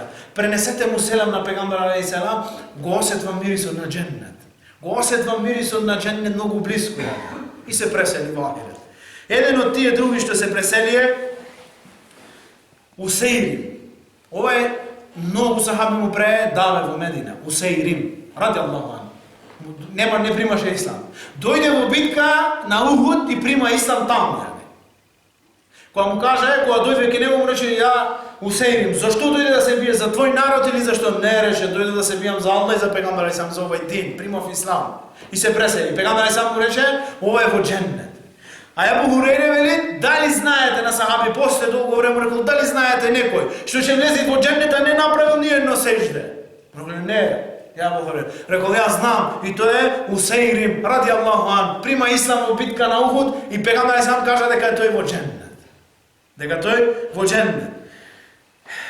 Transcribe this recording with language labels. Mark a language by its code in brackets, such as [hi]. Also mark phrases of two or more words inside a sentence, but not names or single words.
[mk] Пренесете му селам на пегамбер алейхиссалам, го осетвам мирисот на џеннет. Го осетвам мирисот на џеннет многу блиско. И се пресели во ахирет. Еден од тие други што се пресели е Усейрим. Ова многу сахаби му прее даве во Медина. Усейрим, [ar] رضي الله عنه. [mk] Не примаше ислам. Дојде во битка на Ухуд и прима ислам таму. Кога му каже, кога дојде ке него, му рече: "Ја Усейрим, зашто дојде да се бие, за твој народ или зашто?" "Не," рече, "дојде да се бијам за Аллах и за пегамбер алейхиссалам, за овој дин, примав ислам." И се пресели. Пегамбер алейхиссалам му рече: "Ова е во џеннет." А Ебу Хурейре вели: "Дали знаете на сахаби после долго време, рекол, дали знаете некој што ќе влезе во џеннет, а не направил ни едно сеџде?" Рекол: "Не." Ебу Хурейре рекол: "Јас знам, и тоа е Усейрим, [ar] رضي الله عن, [mk] прима ислам во битка на Ухуд и пегамбер алейхиссалам кажа дека тој во џеннет." Дека тој во џеннет.